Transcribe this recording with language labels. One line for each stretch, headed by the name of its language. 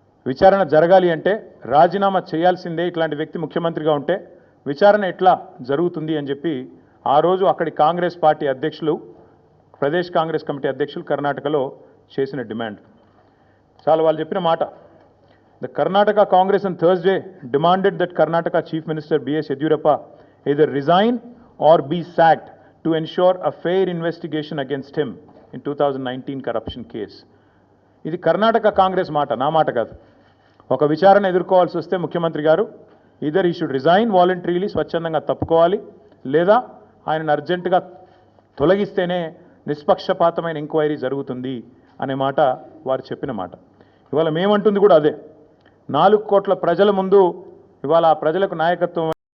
Telugu: విచారణ జరగాలి అంటే రాజీనామా చేయాల్సిందే, ఇట్లాంటి వ్యక్తి ముఖ్యమంత్రిగా ఉంటే విచారణ ఎట్లా జరుగుతుంది అని చెప్పి ఆ రోజు అక్కడి కాంగ్రెస్ పార్టీ అధ్యక్షులు, ప్రదేశ్ కాంగ్రెస్ కమిటీ అధ్యక్షులు కర్ణాటకలో చేసిన డిమాండ్. చాలా వాళ్ళు చెప్పిన మాట.
English: The Karnataka Congress on Thursday demanded that Karnataka Chief Minister B.S. Yediyurappa either resign or be sacked to ensure a fair investigation against him in 2019 corruption case.
Telugu: ఇది కర్ణాటక కాంగ్రెస్ మాట, నా మాట కాదు. ఒక విచారణ ఎదుర్కోవాల్సి వస్తే ముఖ్యమంత్రి గారు
English: either he should resign voluntarily,
Telugu: స్వచ్ఛందంగా తప్పుకోవాలి, లేదా ఆయనను అర్జెంటుగా తొలగిస్తేనే నిష్పక్షపాతమైన ఎంక్వైరీ జరుగుతుంది అనే మాట వారు చెప్పిన మాట. ఇవాళ మేమంటుంది కూడా అదే. 4 కోట్ల ప్రజల ముందు ఇవాళ ఆ ప్రజలకు నాయకత్వం